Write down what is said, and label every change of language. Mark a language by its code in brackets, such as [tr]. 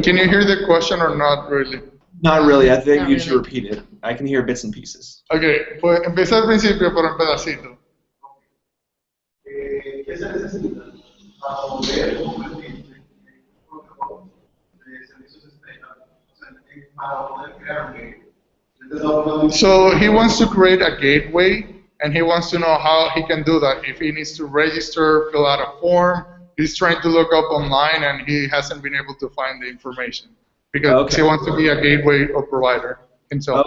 [en] Can you hear the question or not really? Not really. I think you should repeat it. I can hear bits and pieces. [es] Okay, pues empieza al principio, pero en pedacito. ¿Qué se necesita para poder convertirse en un protocolo de servicios externos? O sea, para poder crear un gateway. [en] So he wants to create a gateway, and he wants to know how he can do that. If he needs to register, fill out a form, he's trying to look up online, and he hasn't been able to find the information because he wants to be a gateway or provider himself.